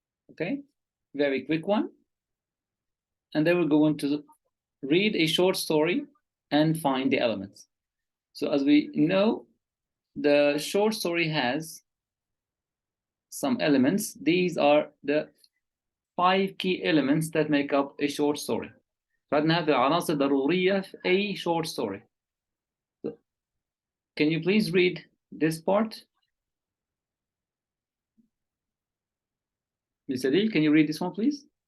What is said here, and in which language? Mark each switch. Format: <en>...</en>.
<en>Okay, very quick one. And then we're going to read a short story and find the elements. So as we know, the short story has some elements. These are the 5 key elements that make up a short story.</en> <ar>فعندنا هذه العناصر ضرورية في أي</ar> <en>short story. So, can you please read this part? Ms. Adil, can you read this one, please?</en>